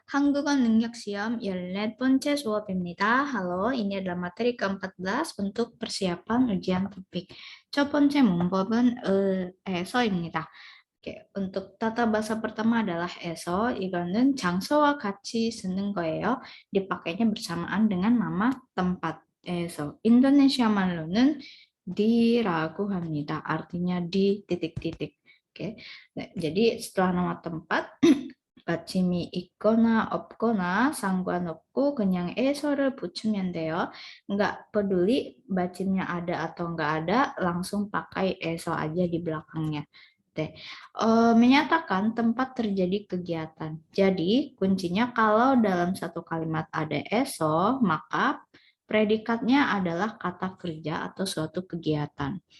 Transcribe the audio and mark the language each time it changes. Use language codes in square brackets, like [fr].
[ko] 한국어 능력 시험 14번째 수업입니다. [id] Halo, ini adalah materi ke-14 untuk persiapan ujian topik. [ko] 첫 번째 문법은 에서입니다. [id] Oke, untuk tata bahasa pertama adalah eso. [ko] 이거는 장소와 같이 쓰는 거예요. [id] Dipakainya bersamaan dengan nama tempat. [ko] eso. Indonesia 말로는 di라고 합니다. [id] Artinya di titik-titik. Oke. Nah, jadi setelah nama tempat [ko] 받침이 있거나 없거나 상관없고 그냥 eso를 붙이면 돼요. [id] Nggak peduli 받침nya ada atau nggak ada, langsung pakai eso aja di belakangnya. Deh. Menyatakan tempat terjadi kegiatan. Jadi kuncinya kalau dalam satu kalimat ada eso, maka predikatnya adalah kata kerja atau suatu kegiatan.